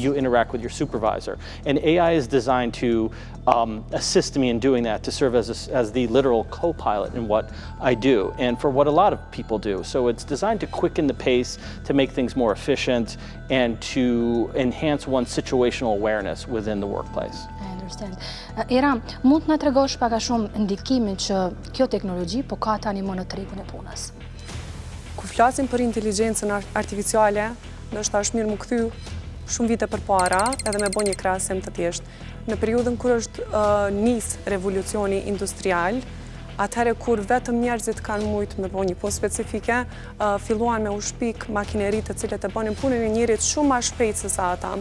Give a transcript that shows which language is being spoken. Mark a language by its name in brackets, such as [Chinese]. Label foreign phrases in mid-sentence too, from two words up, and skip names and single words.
[English] you interact with your supervisor. And AI is designed to assist me in doing that, to serve as the literal co-pilot in what I do, and for what a lot of people do. So it's designed to quicken the pace, to make things more efficient, and to enhance one's situational awareness within the workplace. I understand. [Albanian] Era, mund të na tregosh pak a shumë ndikimin që kjo teknologji po ka tani më në tregun e punës? Kur flasim për inteligjencën artificiale, ndoshta është mirë më kthy shumë vite përpara, edhe me bën një krahasim të thjeshtë. Në periudhën kur është nis revolucioni industrial, atëherë kur vetëm njerëzit kanë mujtë me bën një punë specifike, filluan me u shpik makineritë të cilët e bënin punën e njerit shumë më shpejt se sa ata.